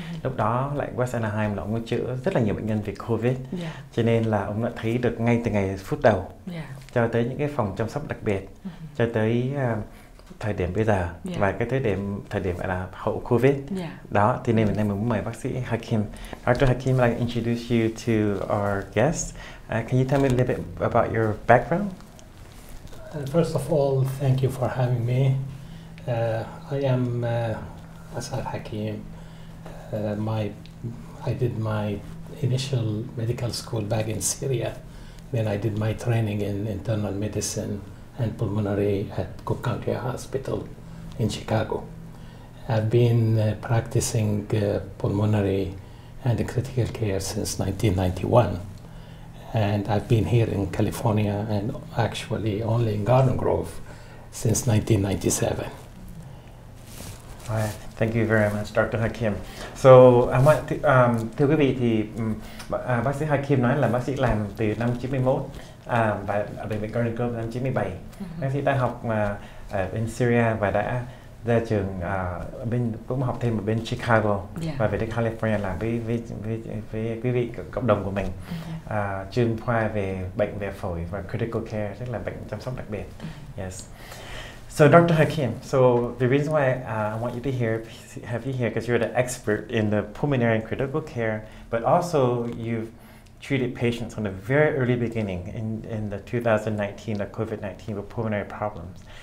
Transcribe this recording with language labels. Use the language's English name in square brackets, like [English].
[Vietnamese] Lúc đó lại West Anaheim là ông có chữa rất là nhiều bệnh nhân về Covid. Cho nên là ông đã thấy được ngay từ ngày phút đầu cho tới những cái phòng chăm sóc đặc biệt, cho tới thời điểm bây giờ và cái thời điểm gọi là hậu Covid. Đó, thì nên mình muốn mời bác sĩ Hakim. [English] Dr. Hakim, I'd like to introduce you to our guest. Can you tell me a little bit about your background? First of all, thank you for having me. I am Asad Hakim. I did my initial medical school back in Syria. Then I did my training in internal medicine and pulmonary at KHauE Hospital in Chicago. I've been practicing pulmonary and critical care since 1991. And I've been here in California and actually only in Garden Grove since 1997. Thank you very much, Dr. Hakim. [Vietnamese] So, thưa quý vị, thì bác sĩ Hakim nói là bác sĩ làm từ năm 91 và ở bệnh viện Garden Grove năm 97. Bác sĩ đã học ở bên Syria và đã ra trường cũng học thêm ở bên Chicago và về đến California làm với quý vị cộng đồng của mình, chuyên khoa về bệnh về phổi và critical care, tức là bệnh chăm sóc đặc biệt. [English] Yes. So, Dr. Hakim, so the reason why I want you to have you here because you're the expert in the pulmonary and critical care, but also you've treated patients from the very early beginning in the 2019, the COVID-19 with pulmonary problems.